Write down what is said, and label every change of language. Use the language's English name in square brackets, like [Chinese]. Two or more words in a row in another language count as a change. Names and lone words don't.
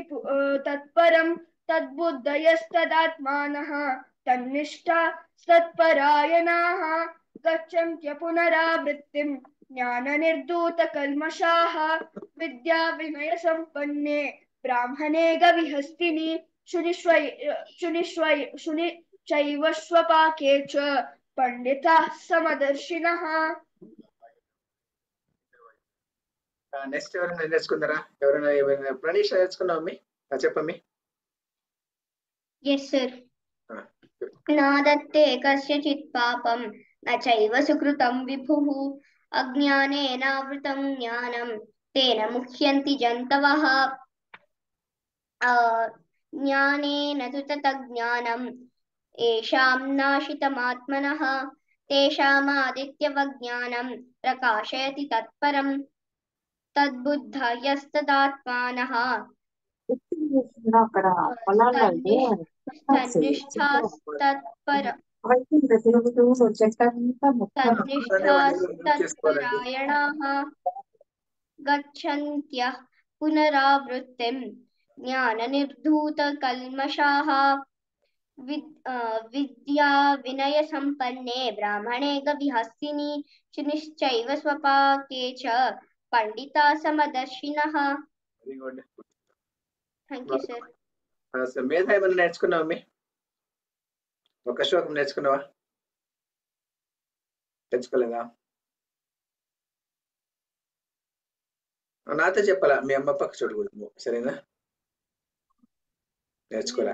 [Sanskrit] तत्परं तद्बुद्धयस्तदात्मानः तन्निष्ठा सत्परायणाः गच्छन्त्य पुनरावृत्तिं ज्ञाननिर्धूतकल्मषाः विद्या विनय संपन्ने ब्राह्मणे गविहस्तिनि शुनि चैव स्वपाके च पंडिताः समदर्शिनः. [Telugu] నెక్స్ట్ ఎవరైనా నేర్చుకున్నారా? ఎవరైనా ప్రణీష్ నేర్చుకున్నావు మీ చెప్పమ్మి. [English] Yes, sir. [Sanskrit] नादत्ते कस्यचित् पापं न चैव सुकृतं विभुः अज्ञानेनावृतं ज्ञानं तेन मुह्यन्ति जन्तवः ज्ञानेन तु ततज्ज्ञानं येषां नाशितमात्मनः तेषामादित्यवज्ञानं प्रकाशयति तत्परं तद्बुद्धयस्तदात्मानः [Telugu] అక్కడ పొలాలండి [Sanskrit] तन्निष्ठास्तत्पर [Telugu] అవైతే తిరుగుతూ చెట్టంతా మొత్తం [Sanskrit] तन्निष्ठास्तत्परायणाः गच्छन्त्यः पुनरावृत्तिं ज्ञाननिर्धूतकल्मषाः विद्या विनय संपन्ने ब्राह्मणे गविहस्तिनि शुनिश्चैव स्वपाके च पंडिता समदर्शिनः. [English] Thank you sir. [Telugu] మేధ ఏమైనా నేర్చుకున్నావా మీ? ఒక శ్లోకం నేర్చుకున్నావా? నేర్చుకోలేదా? నాతో చెప్పాలా? మీ అమ్మ పక్క చూడకూడదు, సరేనా? నేర్చుకోలే.